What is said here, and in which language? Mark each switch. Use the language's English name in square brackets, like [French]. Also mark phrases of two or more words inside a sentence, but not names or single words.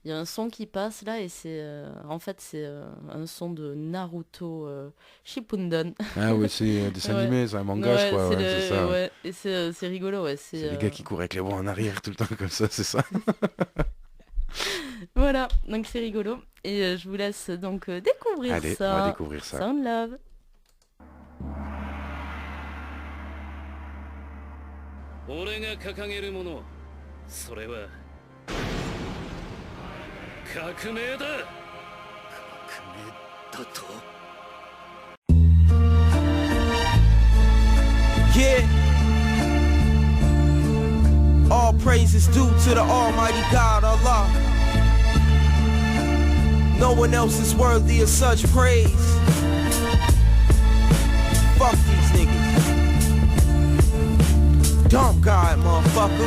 [French] Il y a un son qui passe là et c'est en fait c'est un son de Naruto Shippuden. Ah ouais, c'est un dessin Ouais. animé, c'est un manga, je Ouais, crois. c'est Ouais, c'est ça. ouais. Et c'est rigolo, ouais. C'est les gars qui courent avec les bras en arrière tout le temps comme ça, c'est ça. Voilà, donc c'est rigolo. Et je vous laisse donc découvrir Allez, ça. on va découvrir ça. Sound Love. [Japanese] 俺が掲げるもの、それは革命だ。革命だと。 [English] Yeah. All praise is due to the Almighty God, Allah. No one else is worthy of such praise. Fuck these niggas. Dump God, motherfucker.